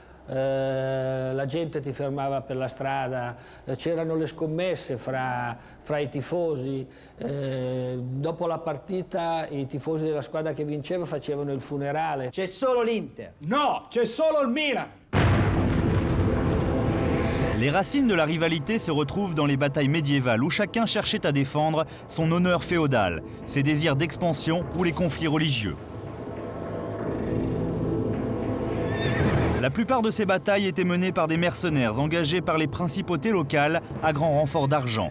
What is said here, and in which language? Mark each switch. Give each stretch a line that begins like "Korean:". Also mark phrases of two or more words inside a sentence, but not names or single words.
Italian: La gente ti fermava per la strada, c'erano le scommesse fra i tifosi. Dopo la partita i tifosi della squadra che vinceva facevano il funerale. C'è solo l'Inter. No, c'è solo il Milan.
French: Les racines de la rivalité se retrouvent dans les batailles médiévales où chacun cherchait à défendre son honneur féodal, ses désirs d'expansion ou les conflits religieux. La plupart de ces batailles étaient menées par des mercenaires engagés par les principautés locales à grand renfort d'argent.